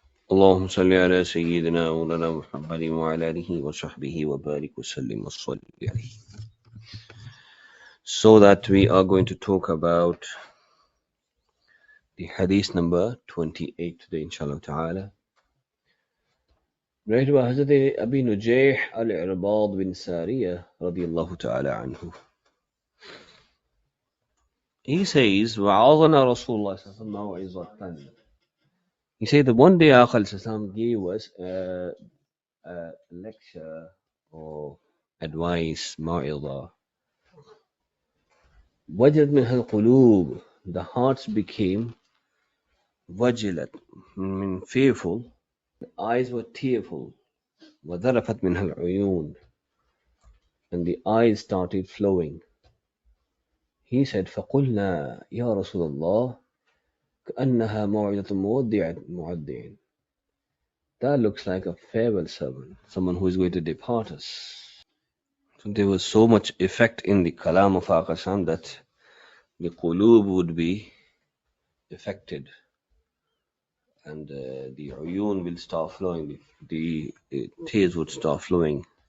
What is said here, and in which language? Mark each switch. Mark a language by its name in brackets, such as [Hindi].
[Arabic] اللهم صل على سيدنا مولانا محمد وعلى آله وصحبه وبارك وسلم وصل عليه. [English] So that we are going to talk about the hadith number 28 today, inshallah ta'ala. Right by Hazrat Abi Nujayh al-Irbad bin Sariyah radiyallahu ta'ala anhu. He says, [Arabic] وَعَظَنَا رَسُولُ اللَّهِ صَلَّى اللَّهُ عَلَيْهِ وَسَلَّمَ. [English] He said that one day Akhal Sassam gave us a lecture or advice, ma'idha. [Arabic] وَجَدْ مِنْهَا الْقُلُوبِ. [English] The hearts became wajilat, fearful. The eyes were tearful. [Arabic] وَذَرَفَتْ مِنْهَا الْعُيُونِ. [English] And the eyes started flowing. He said, [Arabic] فَقُلْنَا يَا رَسُولَ اللَّهِ كَأَنَّهَا مَوْعِظَةُ مُوَدِّعٍ. [English] That looks like a farewell sermon, someone who is going to depart us. So there was so much effect in the kalam of Aqasam that the qulub would be affected, and the uyun will start flowing, the tears would start flowing.